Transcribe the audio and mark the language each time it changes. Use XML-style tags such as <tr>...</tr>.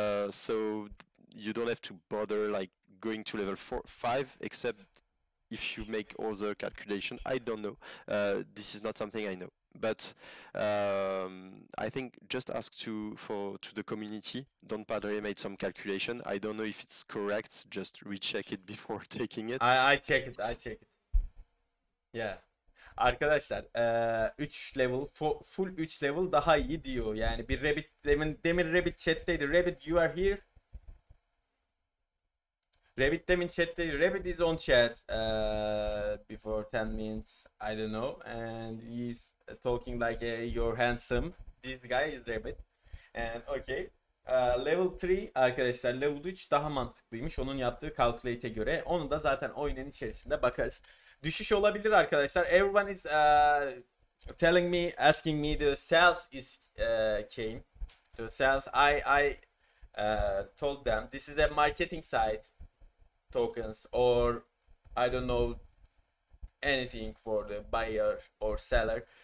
<en>So you don't have to bother like going to level 5, except if you make other calculation. I don't know. This is not something I know. But I think just ask to the community. Don Padre made some calculation. I don't know if it's correct. Just recheck it before taking it. I check it. Yeah.</en> <tr>Arkadaşlar 3 level full 3 level daha iyi diyor. Yani bir Rabbit demin Rabbit chat'teydi.</tr> <en>Rabbit you are here.</en> <tr>Rabbit demin chat'teydi.</tr> <en>Rabbit is on chat before 10 minutes. I don't know. And he's talking like you're handsome. This guy is Rabbit. And okay.</en> <tr>Level 3 arkadaşlar, level 3 daha mantıklıymış onun yaptığı calculate'e göre. Onu da zaten oyunun içerisinde bakarız. Düşüş olabilir arkadaşlar.</tr> <en>Everyone is telling me, asking me the sales is came. to sales. I told them this is a marketing site, tokens, or I don't know anything for the buyer or seller.</en>